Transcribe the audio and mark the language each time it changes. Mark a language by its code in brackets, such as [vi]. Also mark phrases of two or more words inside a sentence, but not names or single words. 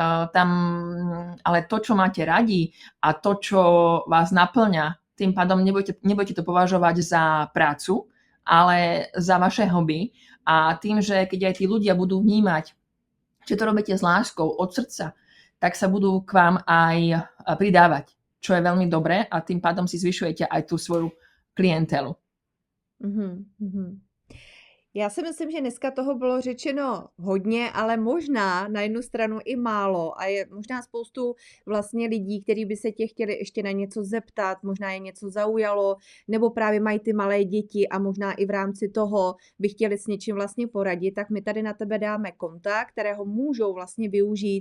[sk] Ale to, čo máte radi a to, čo vás naplňa, tým pádom nebudete to považovať za prácu, ale za vaše hobby. A tým, že keď aj tí ľudia budú vnímať, že to robíte s láskou od srdca, tak sa budú k vám aj pridávať, čo je veľmi dobré a tým pádom si zvyšujete aj tú svoju klientelu. Mm-hmm. [cs] Já si myslím, že dneska toho bylo řečeno hodně, ale možná na jednu stranu i málo a je možná spoustu vlastně lidí, kteří by se tě chtěli ještě na něco zeptat, možná je něco zaujalo, nebo právě mají ty malé děti a možná i v rámci toho by chtěli s něčím vlastně poradit, tak my tady na tebe dáme kontakt, kterého můžou vlastně využít.